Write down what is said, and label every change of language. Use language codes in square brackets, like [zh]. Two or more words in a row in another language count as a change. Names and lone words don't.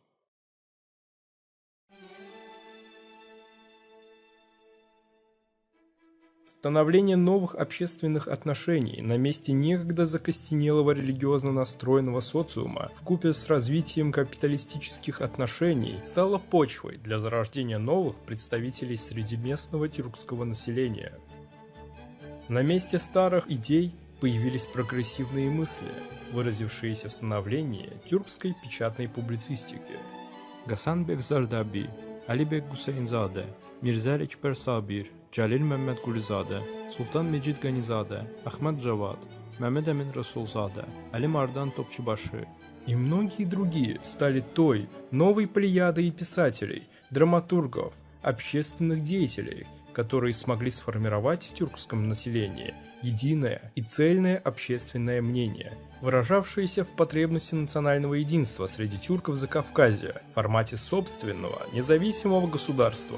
[ru] Становление новых общественных отношений на месте некогда закостенелого религиозно настроенного социума вкупе с развитием капиталистических отношений стало почвой для зарождения новых представителей среди местного тюркского населения. На месте старых идей появились прогрессивные мысли, выразившиеся в становлении тюркской печатной публицистики. Гасанбек Зардаби, Алибек Гусейнзаде, Мирза Экбер Сабир, Джалил Меммед Гулизаде, Султан Меджид Ганизаде, Ахмад Джавад, Мемед Амин Расулзаде, Али Мардан Топчебаши и многие другие стали той новой плеядой писателей, драматургов, общественных деятелей, которые смогли сформировать в тюркском населении единое и цельное общественное мнение, выражавшееся в потребности национального единства среди тюрков Закавказья в формате собственного независимого государства.